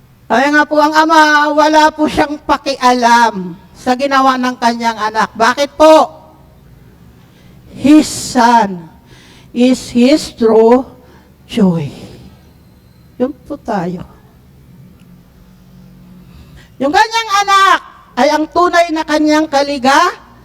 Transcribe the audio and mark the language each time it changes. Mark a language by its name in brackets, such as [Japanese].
[Filipino] Sabi nga po ang Ama, wala po siyang pakialam sa ginawa ng kanyang anak. Bakit po? [English] His son is his true joy. [Filipino] Yun po tayo. Yung kanyang anak ay ang tunay na kanyang kaligayahan.